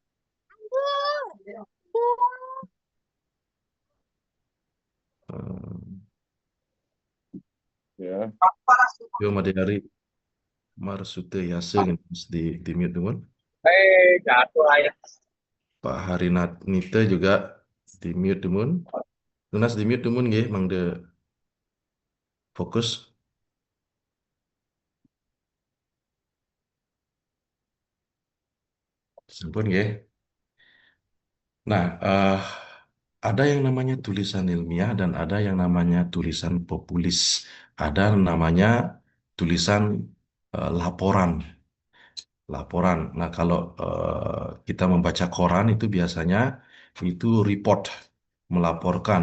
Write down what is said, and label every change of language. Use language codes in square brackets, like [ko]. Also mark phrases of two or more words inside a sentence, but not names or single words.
[id] Eh, Ya. Yo Madari Marsute Yase di mute dulu. Jatuh ayat. Pak Harinata juga di mute dulu. Tunas di mute dulu nggih, Mang de fokus. [ban] Sampun nggih. [id] Nah, ada yang namanya tulisan ilmiah dan ada yang namanya tulisan populis. Ada namanya tulisan laporan. Laporan. Nah, kalau kita membaca koran itu biasanya itu report, melaporkan.